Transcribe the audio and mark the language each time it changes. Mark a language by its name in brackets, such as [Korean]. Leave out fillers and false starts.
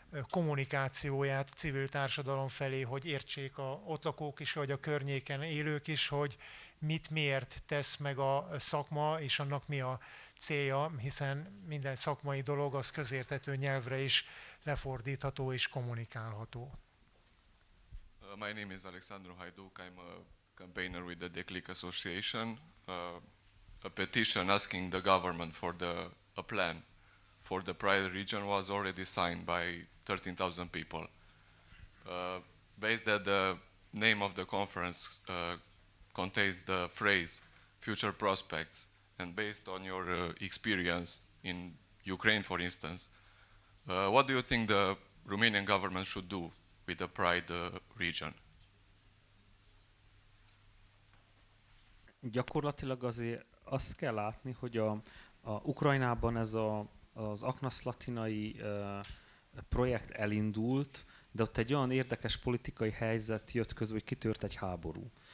[Hungarian] kommunikációját civil társadalom felé, hogy értsék a ott lakók is, vagy a környéken élők is, hogy mit miért tesz meg a szakma, és annak mi a célja, hiszen minden szakmai dolog az közérthető nyelvre is lefordítható és kommunikálható. [English] My name is Alexandru Hajduk. I'm a campaigner with the Declic Association. A petition asking the government for a plan for the Praid region was already signed by 13,000 people. Based that the name of the conference contains the phrase future prospects, and based on your experience in Ukraine, for instance, what do you think the Romanian government should do with the Praid region? [Hungarian] Gyakorlatilag azért azt kell látni, hogy a Ukrajnában ez az aknaszlatinai projekt elindult, de ott egy olyan érdekes politikai helyzet jött közben, hogy kitört egy háború.